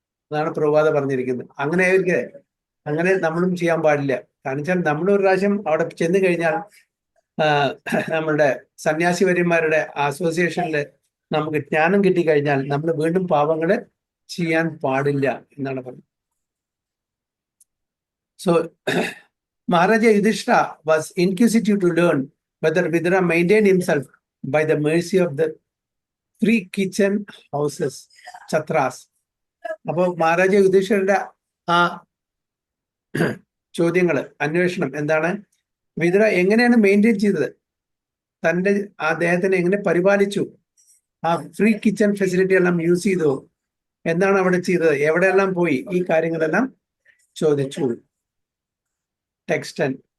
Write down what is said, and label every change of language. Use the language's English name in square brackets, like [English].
[Malayalam] അതാണ് പ്രഭാത പറഞ്ഞിരിക്കുന്നത്. അങ്ങനെ നമ്മളും ചെയ്യാൻ പാടില്ല. കാരണം വെച്ചാൽ നമ്മൾ ഒരു പ്രാവശ്യം അവിടെ ചെന്ന് കഴിഞ്ഞാൽ നമ്മളുടെ സന്യാസിവര്യന്മാരുടെ അസോസിയേഷനിൽ നമുക്ക് ജ്ഞാനം കിട്ടിക്കഴിഞ്ഞാൽ നമ്മൾ വീണ്ടും പാപങ്ങള് ചെയ്യാൻ പാടില്ല എന്നാണ് പറഞ്ഞത്. [English] So Maharaja Yudhishthira was inquisitive to learn whether Vidura maintained himself by the mercy of the three kitchen houses, Chatras. [Malayalam] അപ്പോൾ മഹാരാജ യുധിഷ്ഠിരന്റെ ആ ചോദ്യങ്ങള്, അന്വേഷണം എന്താണ്? വിതുര എങ്ങനെയാണ് മെയിൻറ്റെയിൻ ചെയ്തത്, അദ്ദേഹത്തിനെ എങ്ങനെ പരിപാലിച്ചു, ആ ഫ്രീ കിച്ചൺ ഫെസിലിറ്റി എല്ലാം യൂസ് ചെയ്തു, എന്താണ് അവിടെ ചെയ്തത്, എവിടെയെല്ലാം പോയി, ഈ കാര്യങ്ങളെല്ലാം ചോദിച്ചു. ടെക്സ്റ്റ് 10.